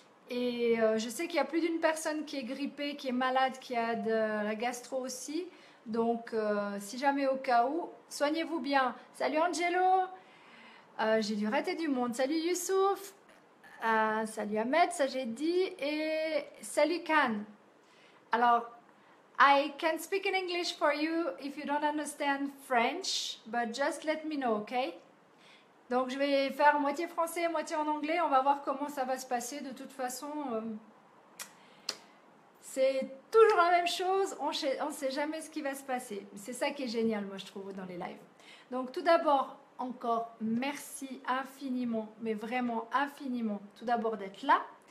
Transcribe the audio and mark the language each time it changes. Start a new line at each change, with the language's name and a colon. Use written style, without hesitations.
French: Et je sais qu'il y a plus d'une personne qui est grippée, qui est malade, qui a de la gastro aussi. Donc, si jamais au cas où, soignez-vous bien. Salut Angelo, j'ai dû rater du monde. Salut Youssouf, salut Ahmed, ça j'ai dit. Et salut Khan.
English: Alors, I can speak in English for you if you don't understand French, but just let me know, okay?
French: Donc je vais faire moitié français, moitié en anglais. On va voir comment ça va se passer. De toute façon, c'est toujours la même chose. On ne sait jamais ce qui va se passer. C'est ça qui est génial, moi, je trouve, dans les lives. Donc tout d'abord, encore, merci infiniment, mais vraiment infiniment, tout d'abord d'être là.